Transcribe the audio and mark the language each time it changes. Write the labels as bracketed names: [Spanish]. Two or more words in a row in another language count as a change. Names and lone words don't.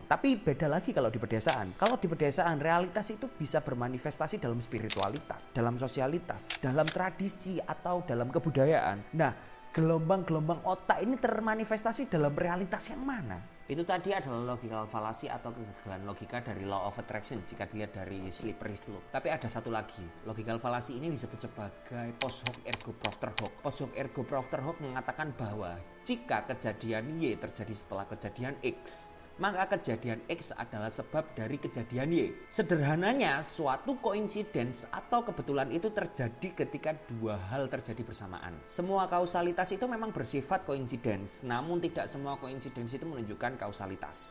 [Indonesian] Tapi beda lagi kalau di pedesaan. Kalau di pedesaan, realitas itu bisa bermanifestasi dalam spiritualitas, dalam sosialitas, dalam tradisi, atau dalam kebudayaan. Nah, gelombang-gelombang otak ini termanifestasi dalam realitas yang mana? Itu tadi adalah [English] logical fallacy [Indonesian] atau kegagalan logika dari [English] Law of Attraction [Indonesian] jika dilihat dari [English] slippery slope. [Indonesian] Tapi ada satu lagi, [English] logical fallacy [Indonesian] ini disebut sebagai [Latin] post hoc ergo propter hoc. Post hoc ergo propter hoc [Indonesian] mengatakan bahwa jika kejadian Y terjadi setelah kejadian X, maka kejadian X adalah sebab dari kejadian Y. Sederhananya, suatu coincidence atau kebetulan itu terjadi ketika dua hal terjadi bersamaan. Semua kausalitas itu memang bersifat coincidence, namun tidak semua coincidence itu menunjukkan kausalitas.